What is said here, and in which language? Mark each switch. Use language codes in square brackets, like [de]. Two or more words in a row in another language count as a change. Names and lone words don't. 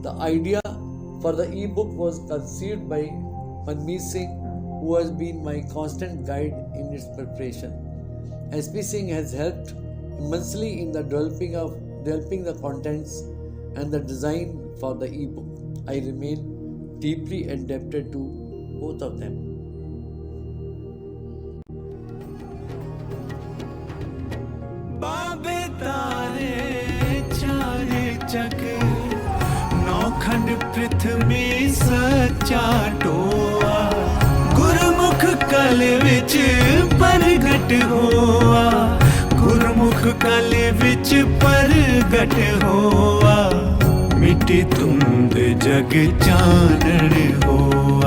[en] The idea for the e-book was conceived by Manmeet Singh, who has been my constant guide in its preparation. SP Singh has helped immensely in the developing the contents and the design for the e-book. I remain deeply indebted to both of them. [pa] ਬਾਬੇ ਤਾਰੇ ਚਾਰੇ ਜਗ ਨੌਖੰਡ ਪ੍ਰਿਥਵੀ ਸੱਚਾ ਟੋਆ, ਗੁਰਮੁਖ ਕਲ ਵਿਚ ਪਰਗਟ ਹੋਆ, ਗੁਰਮੁਖ ਕਲ ਵਿਚ ਪਰਗਟ ਹੋਆ, ਮਿਟੀ ਧੁੰਧ ਜਗ ਚਾਨਣ ਹੋਆ।